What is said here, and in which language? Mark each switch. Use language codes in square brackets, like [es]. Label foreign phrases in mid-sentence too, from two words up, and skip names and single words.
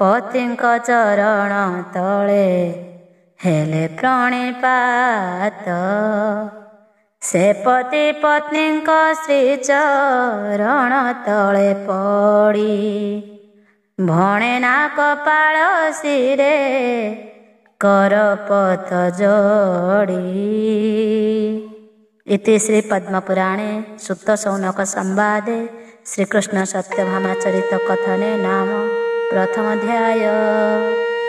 [or] ପତିଙ୍କ ଚରଣ ତଳେ ହେଲେ ପ୍रणिपाତ। ସେ ପତି ପତ୍ନୀଙ୍କ ଶ୍ରୀଚରଣ ତଳେ ପଡ଼ି ଭଣେ ନା କପାଳ ଶିରେ କରପତ ଯୋଡ଼ି। [sa] इति श्री पद्मपुराणे सुक्त शौनक संवादे श्रीकृष्ण सत्यभामा चरित कथने नाम प्रथम अध्याय।